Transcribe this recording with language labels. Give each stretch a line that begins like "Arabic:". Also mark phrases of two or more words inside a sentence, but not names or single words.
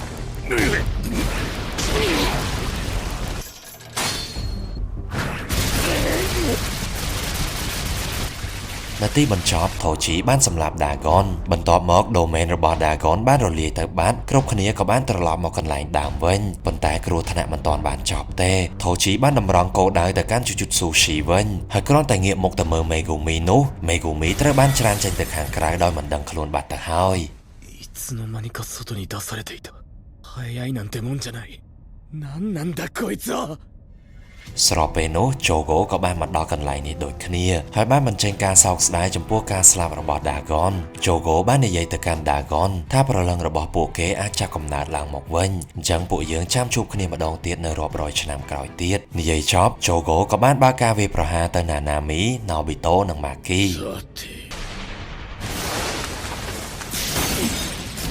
Khmer: នៅទីបញ្ចប់ Toji បានសម្លាប់ Dagon បន្ទាប់មក domain របស់ Dagon បានរលាយទៅបាត់គ្រប់គ្នាក៏បានត្រឡប់មកកន្លែងដើមវិញប៉ុន្តែគ្រោះថ្នាក់មិនទាន់បានចប់ទេ Toji បានតម្រង់គោលដៅទៅកាន់ Jujutsu Shi វិញហើយគ្រាន់តែងាកមុខទៅមើល Megumi នោះ Megumi ត្រូវបានច្រានចេញទៅខាងក្រៅដោយមិនដឹងខ្លួនបាត់ទៅហើយ
Japanese: いつの間にか外に出されていた早いなんてもんじゃない何なんだこいつは
Khmer: ស្របពេលនោះ Jogo ក៏បានមកដល់កន្លែងនេះដូចគ្នាហើយបានបញ្ចេញការសោកស្ដាយចំពោះការស្លាប់របស់ Dagon Jogo បាននិយាយទៅកាន់ Dagon ថាព្រលឹងរបស់ពួកគេអាចចាប់កំណើតឡើងមកវិញអញ្ចឹងពួកយើងចាំជួបគ្នាម្ដងទៀតនៅរាប់រយឆ្នាំក្រោយទៀតនិយាយចប់ Jogo ក៏បានបើកការវាយប្រហារទៅ Nanami Nobito និង Maki